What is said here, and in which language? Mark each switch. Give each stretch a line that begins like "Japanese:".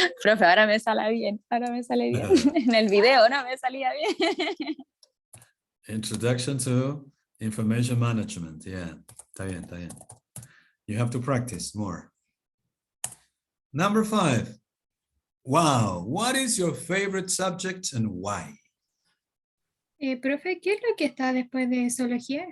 Spanish: Profe, ahora me sale bien, En el video no me salía bien.
English: Introduction to information management.
Spanish: Yeah, está bien, está bien.
English: You have to practice more. Number 5. Wow, what is your favorite subject and why?
Spanish: Profe, ¿qué es lo que está después de zoología?